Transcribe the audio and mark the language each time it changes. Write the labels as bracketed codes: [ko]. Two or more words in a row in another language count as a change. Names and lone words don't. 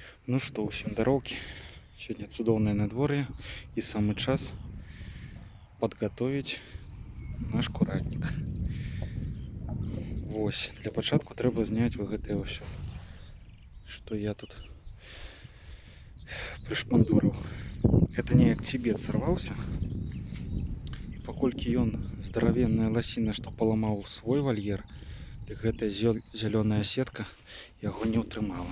[ru] Ну что, всем дороги. Сегодня [be] цудоўнае надвор'е [ru] и самый час подготовить наш куратник. [be] Вось, для пачатку трэба зняць вот гэтае ўсё, что я тут прышпандурыў. Это неяк цібет сорвался. И паколькі ён здаравенная ласіна, што паламаў свой вольер, дык гэтая зялёная сетка яго не ўтрымала.